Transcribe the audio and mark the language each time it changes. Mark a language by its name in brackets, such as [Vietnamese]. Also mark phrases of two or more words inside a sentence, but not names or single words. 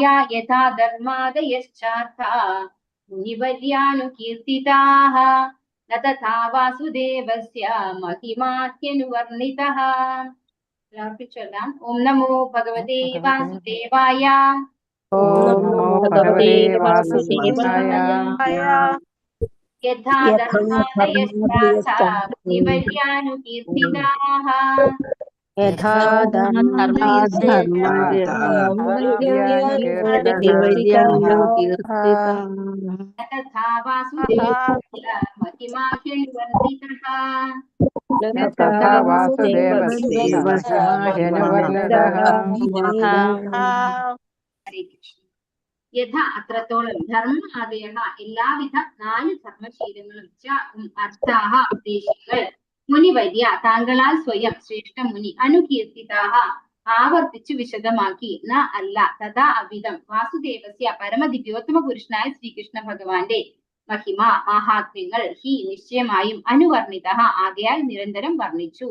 [Sanskrit] യഥാ ധർമാദയശ്ചാർഥാ മുനിവര്യാനുകീർത്തിതാഃ ന തഥാ വാസുദേവസ്യ മഹിമാഹ്യനുവർണിതഃ. ചൊല്ലാം. ഓം നമോ ഭഗവതേ വാസുദേവായ. ഓം നമോ ഭഗവതേ വാസുദേവായ. യഥാ ധർമാദയശ്ചാർഥാ മുനിവര്യാനുകീർത്തിതാഃ यथा तथा वासुदेवस्य महिमाह्यनुवर्णितः तथा वासुदेवस्य महिमाह्यनुवर्णितः. ഹരേ കൃഷ്ണ. [Malayalam] യഥ അത്രത്തോളം ധർമ്മ ആദയ എല്ലാവിധ 4 ധർമ്മശീലങ്ങളും അർത്ഥാഹ ഉദ്ദേശങ്ങൾ മുനിവര്യ താങ്കളാൽ സ്വയം ശ്രേഷ്ഠ മുനി അനുകീർത്തിതാഹ ആവർത്തിച്ചു വിശദമാക്കി ന അല്ല തഥാ അവിധം വാസുദേവസ്യ പരമദിവ്യോത്തമ പുരുഷനായ ശ്രീകൃഷ്ണ ഭഗവാന്റെ മഹിമ മഹാത്മ്യങ്ങൾ ഹി നിശ്ചയമായും അനുവർണിത ആകയാൽ നിരന്തരം വർണ്ണിച്ചു.